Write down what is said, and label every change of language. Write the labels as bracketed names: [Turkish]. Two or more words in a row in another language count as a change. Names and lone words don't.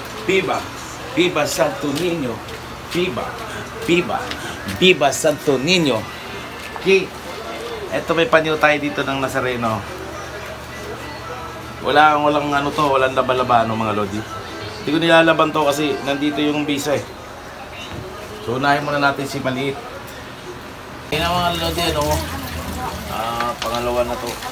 [Spanish] Viva! Viva Santo Niño! Viva! Viva! Viva Santo Niño! [Filipino] Okay. Eto may panyo tayo dito ng Nazareno. Walang ano to, walang laba-laba mga lodi. Hindi ko nilalaban to kasi nandito yung visa eh. So unahin muna natin si maliit. Yan ang mga lodi ano. Pangalawa na to.